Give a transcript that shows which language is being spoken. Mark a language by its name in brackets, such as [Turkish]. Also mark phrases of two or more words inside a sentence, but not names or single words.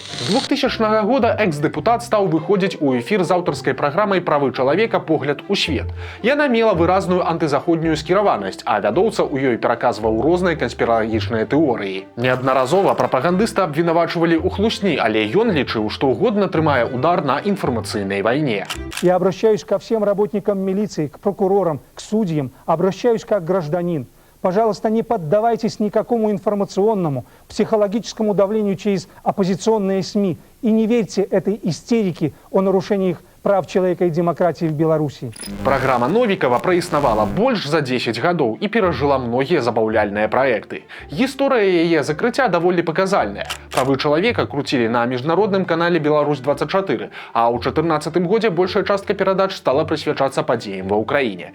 [Belarusian] З 2000 года экс-дэпутат стаў выходзіць у эфір з аўтарскай праграмай «Правы чалавека. Погляд у свет». Яна мела выразную антызаходнюю скіраванасць, а вядоўца ў ёй пераказваў розныя канспіралагічныя тэорыі. Неаднаразова прапагандыста абвінавачвалі ў хлусні, але ён лічыў, што годна трымае удар на інфармацыйнай вайне. [Russian] Я обращаюсь ко всем работникам милиции, к прокурорам, к судьям, обращаюсь как гражданин. Пожалуйста, не поддавайтесь никакому информационному, психологическому давлению через оппозиционные СМИ и не верьте этой истерике о нарушениях прав человека и демократии в Беларуси. [Belarusian] Праграма Новікава праіснавала больш за 10 гадоў і перажыла многія забаўляльныя праекты. Гісторыя яе закрыцця даволі паказальная. «Правы чалавека» круцілі на міжнародным канале «Беларусь-24», а ў 2014 годзе большая частка перадач стала прысвячацца падзеям ва ўкраіне.